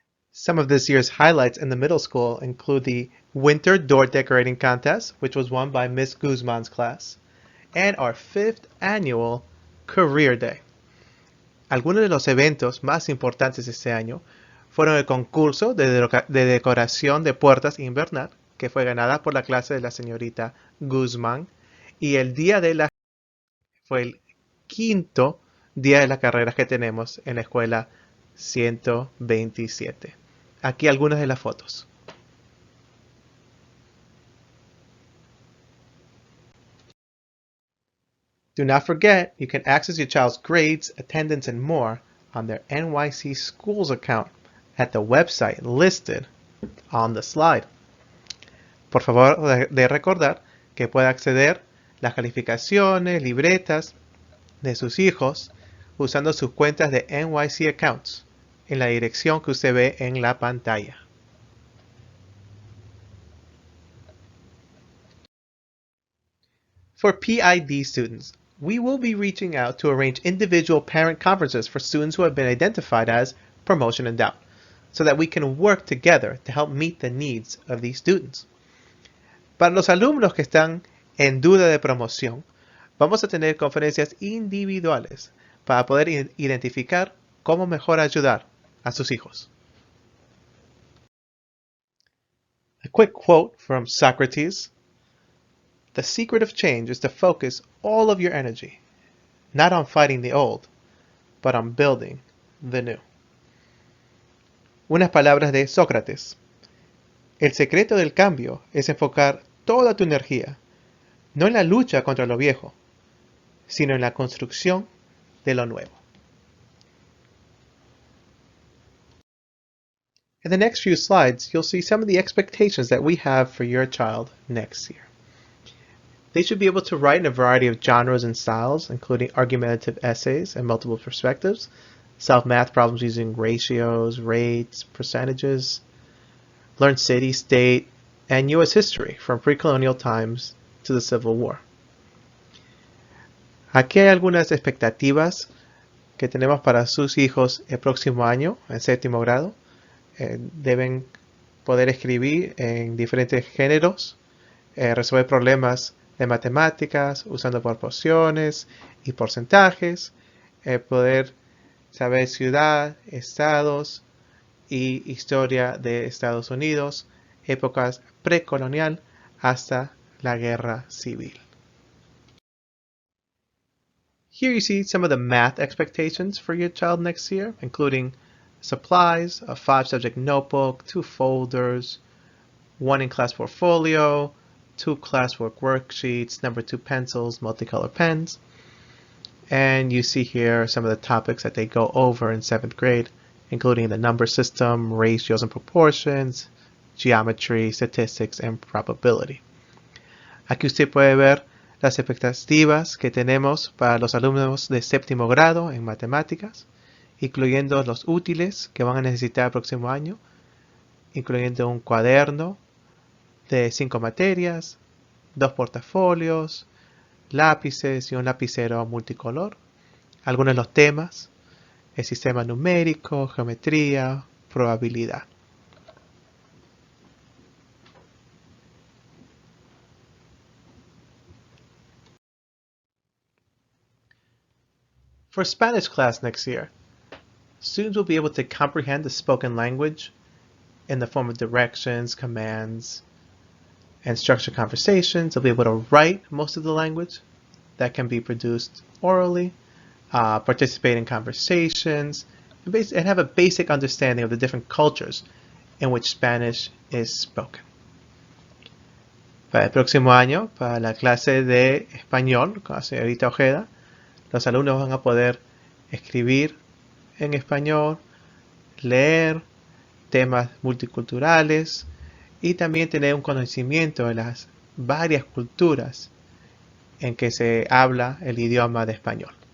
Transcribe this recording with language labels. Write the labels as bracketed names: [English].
[English] Some of this year's highlights in the middle school include the Winter Door Decorating Contest, which was won by Miss Guzman's class, and our 5th annual Career Day. [Spanish] Algunos de los eventos más importantes este año fueron el concurso de decoración de puertas invernal, que fue ganada por la clase de la señorita Guzmán, y el día de la fue el 5º día de las carreras que tenemos en la escuela 127. Aquí algunas de las fotos. [English] Do not forget, you can access your child's grades, attendance, and more on their NYC Schools account at the website listed on the slide. [Spanish] Por favor, de recordar que puede acceder las calificaciones, libretas de sus hijos usando sus cuentas de NYC Accounts en la dirección que usted ve en la pantalla. [English] For PID students, we will be reaching out to arrange individual parent conferences for students who have been identified as promotion in doubt, so that we can work together to help meet the needs of these students. [Spanish] Para los alumnos que están en duda de promoción, vamos a tener conferencias individuales para poder identificar cómo mejor ayudar a sus hijos. [English] A quick quote from Socrates. The secret of change is to focus all of your energy, not on fighting the old, but on building the new. [Spanish] Unas palabras de Sócrates. El secreto del cambio es enfocar toda tu energía, no en la lucha contra lo viejo, sino en la construcción de lo nuevo. [English] In the next few slides, you'll see some of the expectations that we have for your child next year. They should be able to write in a variety of genres and styles, including argumentative essays and multiple perspectives, solve math problems using ratios, rates, percentages, learn city, state, and U.S. history from pre-colonial times to the Civil War. [Spanish] Aquí hay algunas expectativas que tenemos para sus hijos el próximo año, en 7º grado. Deben poder escribir en diferentes géneros, resolver problemas de matemáticas usando proporciones y porcentajes, poder saber ciudad, estados y historia de Estados Unidos, épocas precolonial hasta la guerra civil. [English] Here you see some of the math expectations for your child next year, including supplies, a 5-subject notebook, 2 folders, 1 in-class portfolio, 2 classwork worksheets, number 2 pencils, multicolor pens. And you see here some of the topics that they go over in 7th grade, including the number system, ratios and proportions, geometry, statistics, and probability. [Spanish] Aquí usted puede ver las expectativas que tenemos para los alumnos de 7º grado en matemáticas, incluyendo los útiles que van a necesitar el próximo año, incluyendo un cuaderno de 5 materias, 2 portafolios, lápices y un lapicero multicolor, algunos de los temas, el sistema numérico, geometría, probabilidad. [English] For Spanish class next year, students will be able to comprehend the spoken language in the form of directions, commands, and structure conversations. They'll be able to write most of the language that can be produced orally, participate in conversations, and have a basic understanding of the different cultures in which Spanish is spoken. [Spanish] Para el próximo año, para la clase de español con la señorita Ojeda, los alumnos van a poder escribir en español, leer temas multiculturales y también tener un conocimiento de las varias culturas en que se habla el idioma de español.